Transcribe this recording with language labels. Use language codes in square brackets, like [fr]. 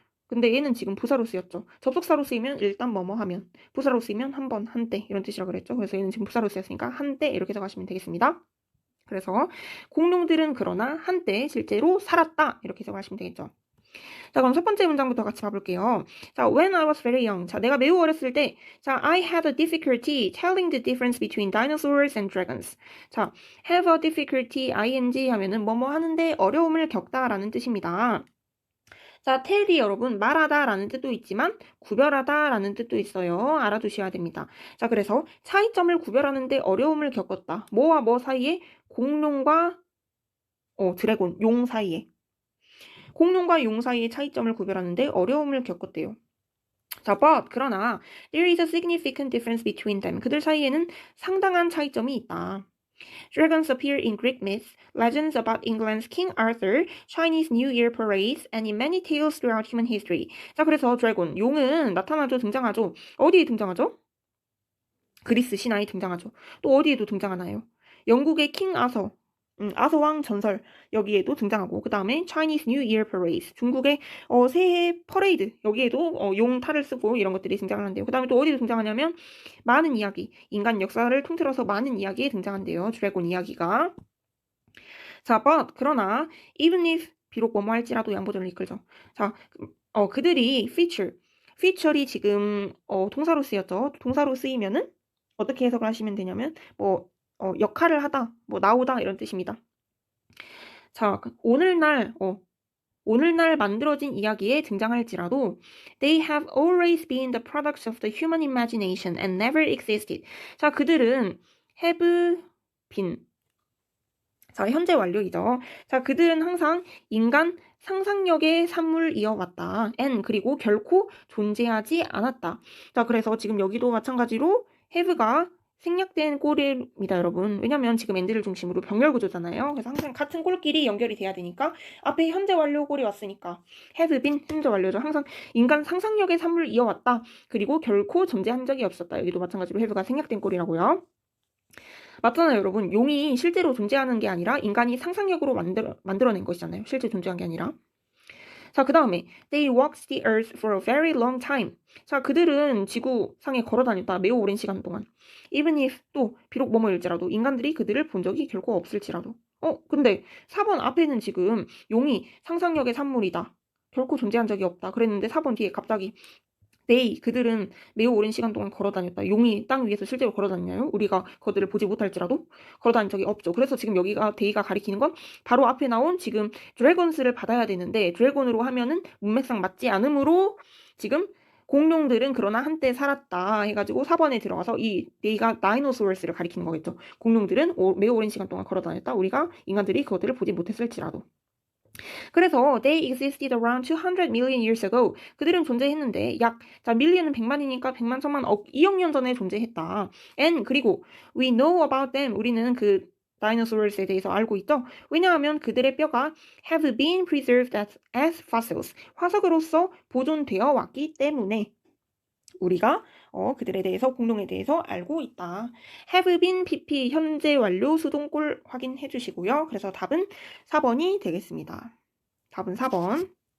[ko] 근데 얘는 지금 부사로 쓰였죠. 접속사로 쓰이면 일단 뭐뭐 하면, 부사로 쓰이면 한 번, 한때 이런 뜻이라 그랬죠. 그래서 얘는 지금 부사로 쓰였으니까 한때 이렇게 적으시면 되겠습니다. 그래서 공룡들은 그러나 한때 실제로 살았다 이렇게 적으시면 되겠죠. 자, 그럼 첫 번째 문장부터 같이 봐볼게요. 자, [en] when I was very young. [ko] 자, 내가 매우 어렸을 때. [en] 자, I had a difficulty telling the difference between dinosaurs and dragons. [ko] 자, [en] have a difficulty, ing [ko] 하면은 뭐뭐 하는데 어려움을 겪다라는 뜻입니다. 자, tell이 여러분 말하다 라는 뜻도 있지만 구별하다 라는 뜻도 있어요. 알아두셔야 됩니다. 자, 그래서 차이점을 구별하는데 어려움을 겪었다. 뭐와 뭐 사이에? 공룡과 드래곤, 용 사이에. 공룡과 용 사이의 차이점을 구별하는데 어려움을 겪었대요. [en] 자, but [ko] 그러나 [en] there is a significant difference between them. [ko] 그들 사이에는 상당한 차이점이 있다. [en] Dragons appear in Greek myths, legends about England's King Arthur, Chinese New Year parades, and in many tales throughout human history. [ko] 자, 그래서 드래곤, 용은 나타나죠, 등장하죠. 어디에 등장하죠? 그리스 신화에 등장하죠. 또 어디에도 등장하나요? 영국의 킹 아서, 아서왕 전설 여기에도 등장하고 그 다음에 [en] Chinese New Year Parade [ko] 중국의 새해 퍼레이드 여기에도 용 탈을 쓰고 이런 것들이 등장을 한대요. 그 다음에 또 어디도 등장하냐면 많은 이야기 인간 역사를 통틀어서 많은 이야기에 등장한대요. 드래곤 이야기가. 자, but 그러나 even if 비록 뭐뭐 할지라도 양보절을 이끌죠. 자, 그들이 feature이 지금 동사로 쓰였죠. 동사로 쓰이면은 어떻게 해석을 하시면 되냐면 역할을 하다, 나오다 이런 뜻입니다. [en] 자, [ko] 오늘날 만들어진 이야기에 등장할지라도 [en] they have always been the products of the human imagination and never existed. [ko] 자, 그들은 [en] have been. [ko] 자, 현재 완료이죠. 자, 그들은 항상 인간 상상력의 산물을 이어왔다. [en] and [ko] 그리고 결코 존재하지 않았다. 자, 그래서 지금 여기도 마찬가지로 have가 생략된 꼴입니다, 여러분. 왜냐면 지금 and를 중심으로 병렬 구조잖아요. 그래서 항상 같은 꼴끼리 연결이 돼야 되니까 앞에 현재 완료 꼴이 왔으니까 have been 현재 완료죠. 항상 인간 상상력의 산물을 이어왔다. 그리고 결코 존재한 적이 없었다. 여기도 마찬가지로 have가 생략된 꼴이라고요. 맞잖아요, 여러분. 용이 실제로 존재하는 게 아니라 인간이 상상력으로 만들어낸 것이잖아요. 실제 존재한 게 아니라. [en] 자, 그 다음에 They walked the earth for a very long time. [ko] 자, 그들은 지구상에 걸어다녔다. 매우 오랜 시간 동안. Even if 또 비록 뭐뭐일지라도 인간들이 그들을 본 적이 결코 없을지라도. 근데 4번 앞에는 지금 용이 상상력의 산물이다. 결코 존재한 적이 없다. 그랬는데 4번 뒤에 갑자기 그들은 매우 오랜 시간 동안 걸어다녔다. 용이 땅 위에서 실제로 걸어다니나요? 우리가 그들을 보지 못할지라도 걸어다닌 적이 없죠. 그래서 지금 여기가 데이가 가리키는 건 바로 앞에 나온 지금 드래곤스를 받아야 되는데 드래곤으로 하면은 문맥상 맞지 않으므로 지금 공룡들은 그러나 한때 살았다 해가지고 4번에 들어가서 이 데이가 다이노소러스를 가리키는 거겠죠. 공룡들은 매우 오랜 시간 동안 걸어다녔다. 우리가 인간들이 그것들을 보지 못했을지라도. [en] 그래서 they existed around 200 million years ago. [ko] 그들은 존재했는데 자, million은 100만이니까 100만, 천만, 억, 2억 년 전에 존재했다. [en] and 그리고 we know about them. [ko] 우리는 그 다이노소러스에 대해서 알고 있죠. 왜냐하면 그들의 뼈가 [en] have been preserved as fossils. [ko] 화석으로서 보존되어 왔기 때문에 우리가 그들에 대해서 공룡에 대해서 알고 있다. [en] have been pp [ko] 현재 완료 수동꼴 확인해 주시고요. 그래서 답은 4번이 되겠습니다. 답은 4번.